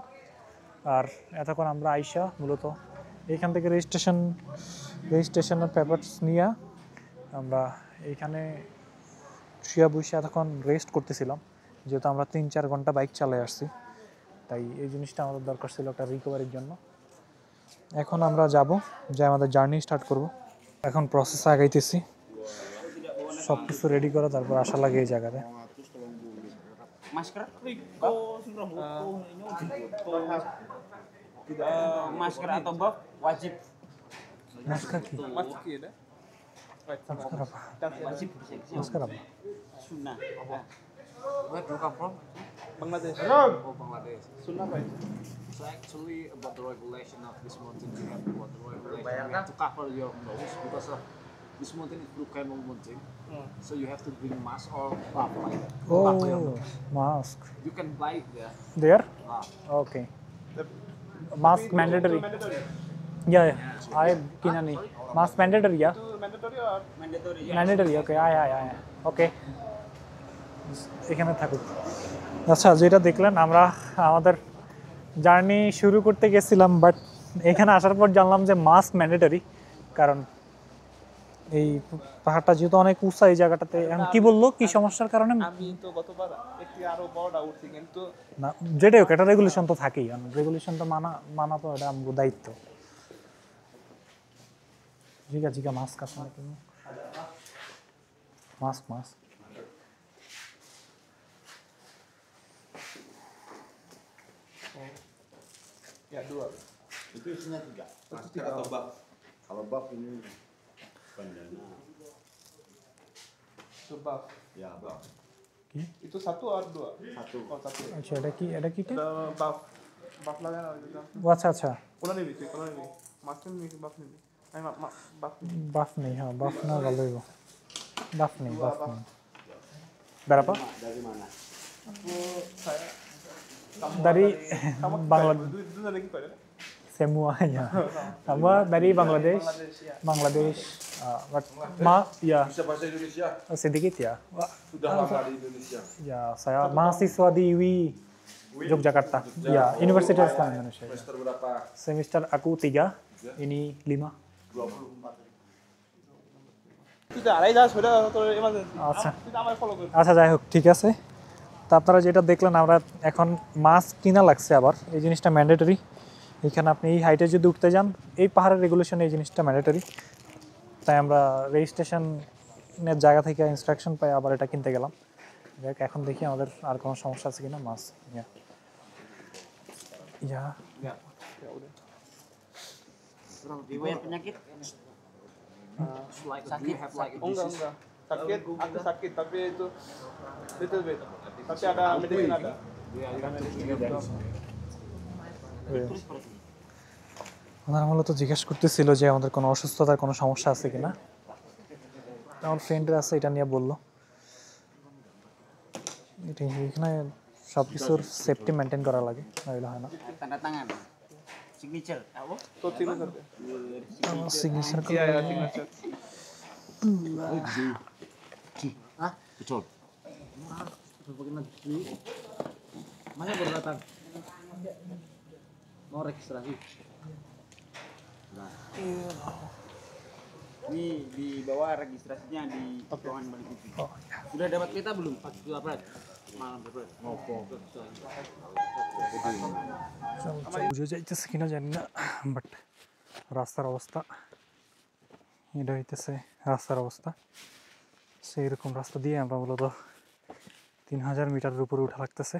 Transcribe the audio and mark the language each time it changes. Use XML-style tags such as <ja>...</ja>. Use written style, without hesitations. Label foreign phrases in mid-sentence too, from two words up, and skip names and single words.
<bn>আর এতক্ষণ আমরা আইসা মূলত এইখান থেকে রেজিস্ট্রেশনের পেপারস নিয়ে আমরা এইখানে শুয়ে বসে এতক্ষণ রেস্ট করতেছিলাম, যেহেতু আমরা 3-4 ঘন্টা বাইক চালিয়ে আসছি। তাই এই জিনিসটা আমাদের দরকার ছিল একটা রিকভারির জন্য। এখন আমরা যাব, যে আমাদের জার্নি স্টার্ট করব। এখন প্রসেস আগাইতেছি। সব কিছু রেডি করা তারপর আসা লাগে এই জায়গাতে।</bn> <id>Masker? Masker atau buff wajib.</id> <bn>Masker কি?</bn> <id>Masker ya? Masker apa? Wajib. Masker apa? Sunnah.</id> <en>Where do you come from? Bangladesh. Oh, Bangladesh.</en> <id>Sunnah apa itu?</id> <en>So actually about the regulation of this mountain, you have about the regulation you have to cover your nose because of this mountain is volcano mountain. So you have to bring mask or buff like that. Cover your Oh, nose. mask. You can buy it there. There? Ah. Okay. Mask mandatory. Mandatory. Yeah, yeah. I</en> <bn>কিনা নেই।</bn> <en>Mask mandatory, yeah?</en> <id>Itu</id> <en>mandatory or? Mandatory. mandatory okay</en> <bn>আয় আয় আয় ওকে এখানে থাকুক। আচ্ছা যেটা দেখলেন আমরা আমাদের জার্নি শুরু করতে গেছিলাম বাট এখানে আসার পর জানলাম যে মাস্ক ম্যান্ডেটরি, কারণ এই পাহাড়টা যেহেতু অনেক উঁচা এই জায়গাটাতে। এখন কি বললো কি সমস্যার কারণে আমি তো গতবার একটি আরো বড়টা উঠছি কিন্তু না, যেটাই হোক এটা রেগুলেশন তো থাকেই, রেগুলেশন তো মানা তো এটা আমার দায়িত্ব। জিগা জিগা মাস্ক আছে নাকি? মাস্ক মাস্ক</bn> <id>ya dua. Itu isinya 3. Itu 3 atau buff? Kalau buff ini bandana. Itu buff. Ya, buff.</id> <bn>কি</bn> <id>Itu satu or dua? Satu. Oh satu.</id> <bn>আচ্ছা এটা কি</bn> <id>Ada buff. Buff lagi ada juga.</id> <bn>ও আচ্ছা আচ্ছা</bn> <id>Kalau nih cuy, kalau nih. Masker nih buff nih. Ayo buff.</id> <bn>বাফ নেই, হ্যাঁ বাফ না ভালো হইব। বাফ নেই berapa?</bn> <id>Dari mana? Aku saya Dari kamu Bangladesh. Dulu lagi kok ya? Semuanya. Sama dari Bangladesh. Bangladesh ya. Bangladesh. But ya Bisa bahasa Indonesia? sedikit ya. Sudah lama di Indonesia. Ya saya mahasiswa di UI Yogyakarta. Ya Universitas Islam Indonesia. Ya. Semester berapa? Semester aku 3, ini 5. 24.</id> <bn>তুই তো আড়াই যাস ওটা তোর এমার্জেন্সি আচ্ছা তুই তো আমার ফলো কর আচ্ছা যাই হোক ঠিক আছে। তা আপনারা যেটা দেখলেন আমরা এখন মাস্ক কিনা লাগছে, আবার এই জিনিসটা ম্যান্ডেটরি। এখানে আপনি এই হাইটে যদি উঠতে যান এই পাহাড়ের রেগুলেশন এই জিনিসটা ম্যান্ডেটরি, তাই আমরা রেজিস্ট্রেশনের জায়গা থেকে ইনস্ট্রাকশন পাই আবার এটা কিনতে গেলাম। দেখ এখন দেখি আমাদের আর কোনো সমস্যা আছে কিনা। মাস্ক ইয়া</bn> <id>ya udah Riwayat penyakit?</id> <en>Like, do you have like a</en> <id>oh enggak</id> <en>disease?</en> <id>sakit aku sakit tapi itu</id> <en>little bit</en> <id>tapi ada medicine ada</id> <en>Yeah, you have to get that.</en> <id>Terus seperti ini.</id> <bn>ওনারা মূলত জিজ্ঞেস করতেছিল যে আমাদের কোনো অসুস্থতার কোনো সমস্যা আছে কিনা। আমার ফ্রেন্ডের আছে, এটা নিয়ে বললো। এটা এখানে সব কিছুর সেফটি মেনটেন করা লাগে, নইলে হয় না।</bn> <id>Tanda tangan. Signature. Apa? tuh signature</id> <bn>আমার সিগনেচার</bn> <id>iya ya signature Hah? Betul. Masa baru datang? Mau registrasi? Nah. Ini di bawah registrasinya di ruangan balik itu. Sudah dapat peta belum? Sudah dapat. Malam dapat.</id> <bn>বুঝে যাইতেছে কিনা জানি না, বাট রাস্তার অবস্থা এটা হইতেছে রাস্তার অবস্থা। সেই রকম রাস্তা দিয়ে আমরা মূলত 3000 মিটারের উপরে উঠা লাগতেছে।</bn>